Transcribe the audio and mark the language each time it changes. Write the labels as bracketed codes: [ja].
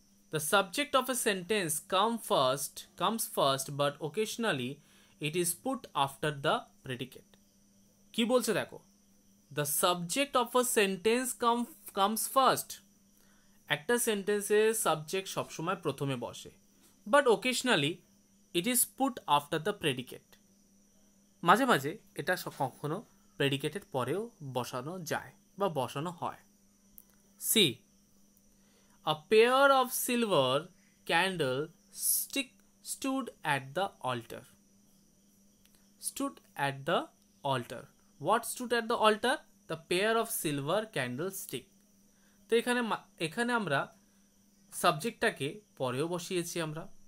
[en] The subject of a sentence comes first, but occasionally it is put after the predicate. [bn] কি বলছে দেখো? [en] The subject of a sentence comes first. [bn] একটা সেন্টেন্সের subject সবসময় প্রথমে বসে, [en] but occasionally it is put after the predicate. [bn] মাঝে মাঝে এটা কখনো প্রেডিকেটের পরেও বসানো যায় বা বসানো হয়। [en] See, a pair of silver candlestick stood at the altar. Stood at the altar. What stood at the altar? The pair of silver candlestick. [bn] তো এখানে আমরা সাবজেক্টটাকে পরেও বসিয়েছি আমরা।